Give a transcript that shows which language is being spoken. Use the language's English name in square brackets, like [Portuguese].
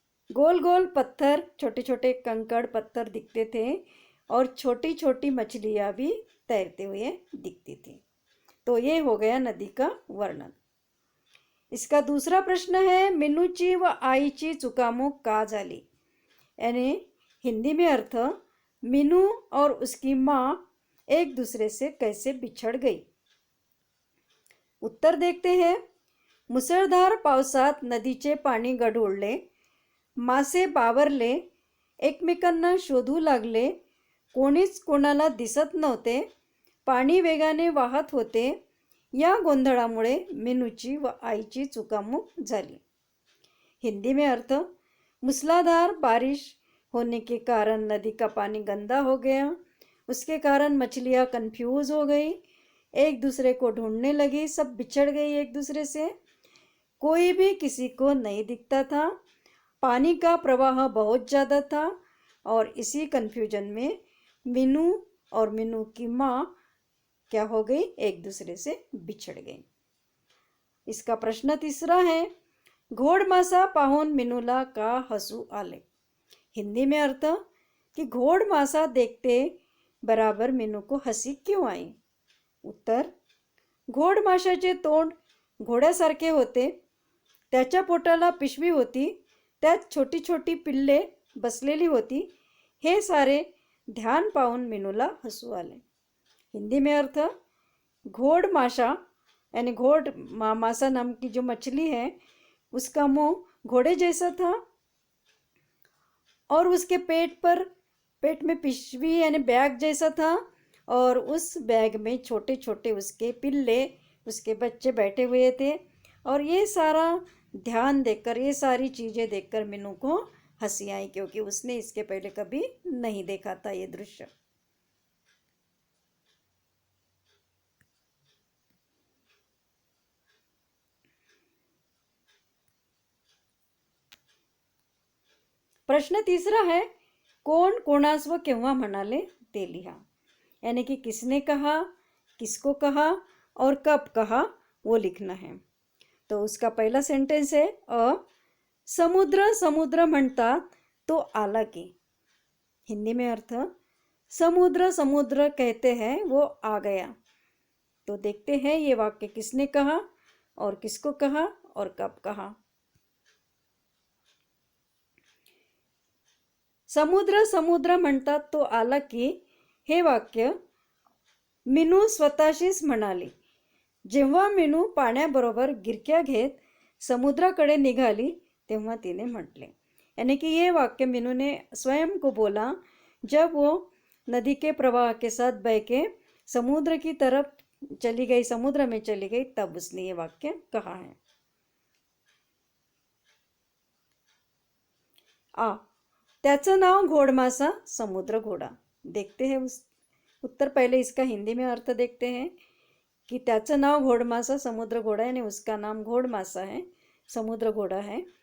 [Hindi] गोल गोल पत्थर, छोटे छोटे कंकड़ पत्थर दिखते थे और छोटी छोटी मछलियाँ भी तैरते हुए दिखती थी। तो ये हो गया नदी का वर्णन। इसका दूसरा प्रश्न है, [Marathi] मिनूची व आईची चुकामुक का झाली. [Hindi] यानी हिंदी में अर्थ, मीनू और उसकी माँ एक दूसरे से कैसे बिछड़ गई. उत्तर देखते हैं. [Marathi] मुसळधार पावसात नदीचे पाणी गढूळले, मासे बावरले, एकमेकांना शोधू लागले, कोणीच कोणाला दिसत नव्हते, पाणी वेगाने वाहत होते. या गोंधळामुळे मीनूची व आईची चुकामुक झाली. [Hindi] हिंदी में अर्थ, मूसलाधार बारिश होने के कारण नदी का पानी गंदा हो गया, उसके कारण मछलियाँ कंफ्यूज हो गई, एक दूसरे को ढूंढने लगी, सब बिछड़ गई एक दूसरे से, कोई भी किसी को नहीं दिखता था, पानी का प्रवाह बहुत ज़्यादा था और इसी कन्फ्यूजन में मीनू और मीनू की माँ क्या हो गई, एक दूसरे से बिछड़ गई. इसका प्रश्न तीसरा है, [Marathi] घोड मासा पाहून मीनूला का हसू आले. [Hindi] हिंदी में अर्थ कि घोड मासा देखते बराबर मीनू को हंसी क्यों आई. [Marathi] उत्तर, घोड माशाचे तोंड घोड्यासारखे होते, त्याच्या पोटाला पिशवी होती, त्यात छोटी छोटी पिल्ले बसलेली होती. हे सारे ध्यान पाहून मीनूला हसू आले. [Hindi] हिंदी में अर्थ, घोड़ माशा यानी मासा नाम की जो मछली है उसका मुंह घोड़े जैसा था और उसके पेट में पिशवी यानी बैग जैसा था और उस बैग में छोटे छोटे उसके पिल्ले, उसके बच्चे बैठे हुए थे. और ये सारा ध्यान देखकर, ये सारी चीज़ें देखकर मीनू को हंसी आई, क्योंकि उसने इसके पहले कभी नहीं देखा था ये दृश्य. प्रश्न तीसरा है, [Marathi] कोण कोणास व केव्हा म्हणाले ते लिहा. [Hindi] यानी कि किसने कहा, किसको कहा और कब कहा वो लिखना है. तो उसका पहला सेंटेंस है, [Marathi] समुद्र समुद्र म्हणतात तो आला की. [Hindi] हिंदी में अर्थ, समुद्र समुद्र कहते हैं वो आ गया. तो देखते हैं ये वाक्य किसने कहा और किसको कहा और कब कहा. [Marathi] समुद्र समुद्र म्हणतात तो आला की हे वाक्य मीनू स्वतःशीच म्हणाली जेव्हा मीनू पाण्याबरोबर गिरक्या घेत समुद्राकडे निघाली तेव्हा तिने म्हटले. [Hindi] यानी कि ये वाक्य मीनू ने स्वयं को बोला जब वो नदी के प्रवाह के साथ बह के समुद्र की तरफ चली गई, समुद्र में चली गई, तब उसने ये वाक्य कहा है. [Marathi] त्याचं नाव घोडमासा समुद्र घोडा. [Hindi] देखते हैं उस उत्तर. पहले इसका हिंदी में अर्थ देखते हैं कि [Marathi] त्याचं नाव घोडमासा समुद्र घोडा [Hindi] यानी उसका नाम घोडमासा है, समुद्र घोडा है.